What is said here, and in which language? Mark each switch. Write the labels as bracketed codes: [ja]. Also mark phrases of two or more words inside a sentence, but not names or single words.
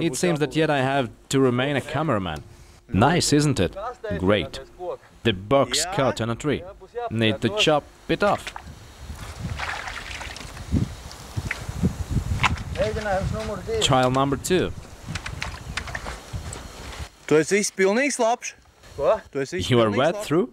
[en] It seems that yet I have to remain a cameraman. Nice, isn't it? Great. The box cut on a tree. Need to chop it off. [lv] Mēģinājums numur 2. [en] Trial number 2. [lv] Tu esi viss pilnīgi slapš? Ko? Tu esi viss [en] You are [lv] pilnīgi [en] wet [lv] slapš? [en] through?